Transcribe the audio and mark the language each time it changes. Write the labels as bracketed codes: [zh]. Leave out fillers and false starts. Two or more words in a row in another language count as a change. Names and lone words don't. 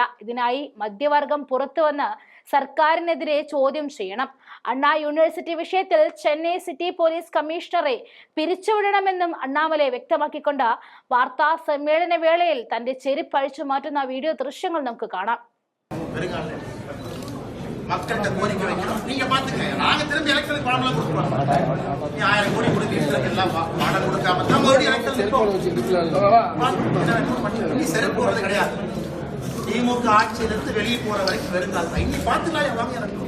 [ml] ഇതിനായി മധ്യവർഗം പുറത്തു വന്ന് സർക്കാരിനെതിരെ ചോദ്യം ചെയ്യണം. അണ്ണാ യൂണിവേഴ്സിറ്റി വിഷയത്തിൽ ചെന്നൈ സിറ്റി പോലീസ് കമ്മീഷണറെ പിരിച്ചുവിടണമെന്നും അണ്ണാമല വ്യക്തമാക്കിക്കൊണ്ട് വാർത്താ സമ്മേളന വേളയിൽ തന്റെ ചെരുപ്പഴിച്ചു മാറ്റുന്ന വീഡിയോ ദൃശ്യങ്ങൾ നമുക്ക് കാണാം. [ta] மக்கள்கிட்ட கோரிக்கை வைக்கணும். நீங்க பாத்துக்கங்க, நாங்க திரும்பி எலெக்ஷனுக்கு பணம் கொடுக்குறோம். நீ 1000 கோடி கொடுத்து எல்லாம் பணம் கொடுக்காம தான் மறுபடியும் எலெக்ஷன் நீ செருப்பு போறது கிடையாது. திமுக ஆட்சியிலிருந்து வெளியே போற வரைக்கும் வெறுங்கால் தான். இனி பாத்துக்கலாம் வாங்க